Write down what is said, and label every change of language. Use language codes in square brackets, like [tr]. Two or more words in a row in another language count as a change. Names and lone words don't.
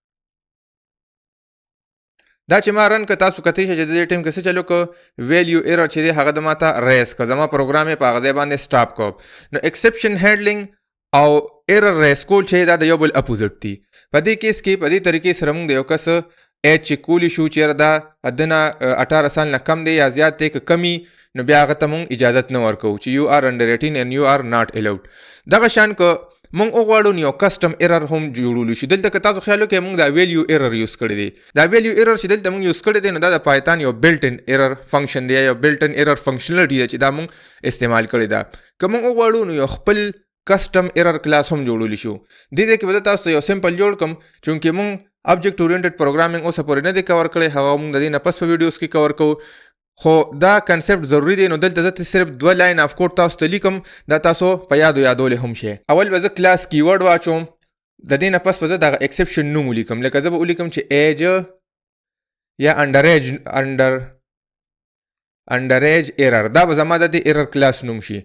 [ps] دا چې ما رن که تاسو کتی شئ چې د دې ټایم کې څه چلو که [en] value error [ps] چې دی هغه د ما ته ریس که زما پروګرام یې په هغه ځای باندې سټاپ کو. نو [en] exception handling [ps] او [en] error raise [ps] کول چې دا د یو بل اپوزټ دي. په دې کیس کې په دې طریقې سره موږ د یو کس ایج چې کولی شو چې دا د نه 18 سال نه کم دی یا زیات دی که کمی نو بیا هغه ته موږ اجازت نه ورکوو چې [en] you are under 18 and you are not allowed. [ps] دغه شان که مونږ وغواړو نو یو [en] custom error [ps] هم جوړولی شي. دلته که تاسو خیال وکړئ مونږ دا [en] value error [ps] یوز کړی دی. دا [en] value error [ps] چې دلته مونږ یوز کړی دی نو دا د پایتان یو [en] builtin error function [ps] دی، یو [en] builtin error functionality [ps] ده چې دا مونږ استعمال کړی ده. که مونږ وغواړو نو یو خپل [en] custom error class [ps] هم جوړولی شو. دې کې به تاسو یو سمپل جوړ کم چونکې مونږ [en] object oriented programming [ps] اوسه پورې نه دی کور کړی، هغه مونږ د دې نه پس په ویډیوز کې کور کوو. خو دا کنسپټ ضروری دی. نو دلته زه صرف 2 [en] line of code [ps] تاسو ته لیکم، دا تاسو په یادولی هم شي. اول به زه [en] class keyword [ps] واچوم، د دې نه پس به زه دغه ایکسپشن نوم ولیکم. لکه زه به ولیکم چې ایج یا [en] under under age error [ps] دا به زما د [en] error class [ps] نوم شي.